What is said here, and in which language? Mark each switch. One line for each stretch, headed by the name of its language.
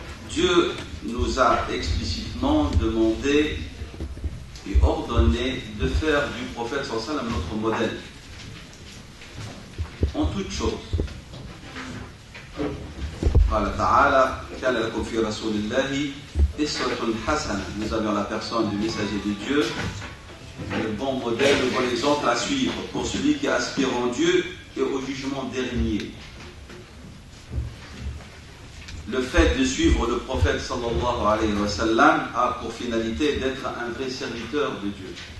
French: Dieu nous a explicitement demandé et ordonné de faire du prophète sallallahu alayhi wa sallam notre modèle en toutes choses.
Arabic: قال تعالى كان لكم في رسول الله أسوة حسنة.
French: Nous avions la personne du messager de Dieu, le bon modèle, le bon exemple à suivre pour celui qui aspire en Dieu et au jugement dernier. Le fait de suivre le prophète sallallahu alayhi wa sallam a pour finalité d'être un vrai serviteur de Dieu.